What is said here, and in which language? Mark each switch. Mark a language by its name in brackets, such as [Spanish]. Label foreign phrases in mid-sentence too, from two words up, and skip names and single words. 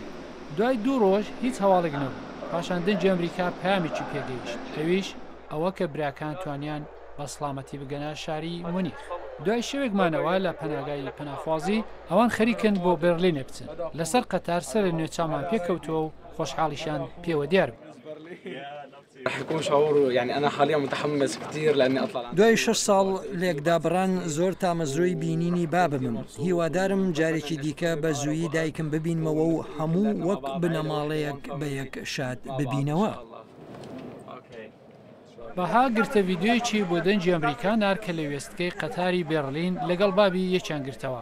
[Central Kurdish] دوای 2 ڕۆژ هیچ هەواڵێک نەبوو. پاشان دەنجی ئەمریکا پامێکی پێگەیشت. ئەویش ئەوە کە براکان توانیان بە سڵامەتی بگەنە شاری مونیخ. دوای شەوێکمانەوە لە پەناگای پەناخوازی ئەوان خەریکن بۆ بێرلینێ بچن. لەسەر قەتار سەر نوێچامان پێکەوتووە و خۆشحاڵیشان پێوە دیار بوو. [Arabic] رح يكون شعور يعني أنا حاليا متحمس كثير لأني أطلع. [Central Kurdish] دوای 6 ساڵ لێکدابڕان زۆر تامەزرۆی بینینی بابمم هیوادارم جارێکی دیکە بە زوویی دایکم ببینمەوە و هەموو وەک بنەماڵەیەک بە یەک شاد ببینەوە. بەها گرتە ڤیددیۆیەکی بۆ دەنجی ئەمریکا نارکە لە وێستگەی قەتاری بێرلین لەگەڵ بابی یەکیان گرتەوە.